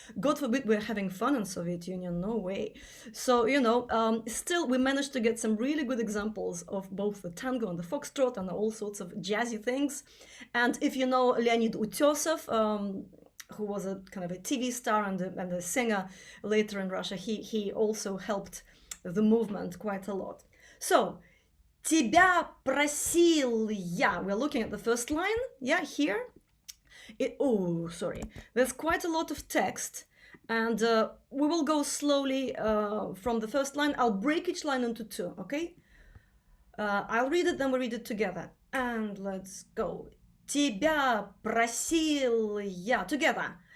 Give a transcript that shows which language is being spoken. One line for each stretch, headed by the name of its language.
English: God forbid we're having fun in Soviet Union, no way. So, still we managed to get some really good examples of both the tango and the foxtrot and all sorts of jazzy things. And if you know Leonid Utesov, who was a kind of a TV star and a singer later in Russia, he also helped the movement quite a lot.
Russian: So, тебя просил я.
English: We're looking at the first line, here. There's quite a lot of text, and we will go slowly from the first line. I'll break each line into two, okay? I'll read it, then we read it together. And let's go.
Russian: Тебя просил я.
English: Together.